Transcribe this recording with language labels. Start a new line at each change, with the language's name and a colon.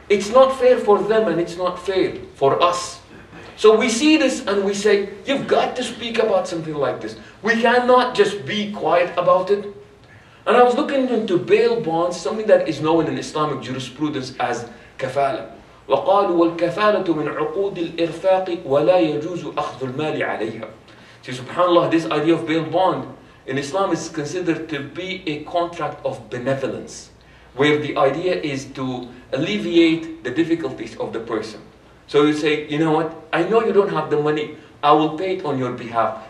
English: It's not fair for them and it's not fair for us. So we see this and we say, you've got to speak about something like this. We cannot just be quiet about it. And I was looking into bail bonds, something that is known in Islamic jurisprudence as kafala.
Arabic: وقالوا والكفالة من عقود الإرفاق ولا يجوز أخذ المال عليها.
English: See, subhanAllah, this idea of bail bond in Islam is considered to be a contract of benevolence, where the idea is to alleviate the difficulties of the person. So you say, you know what, I know you don't have the money, I will pay it on your behalf.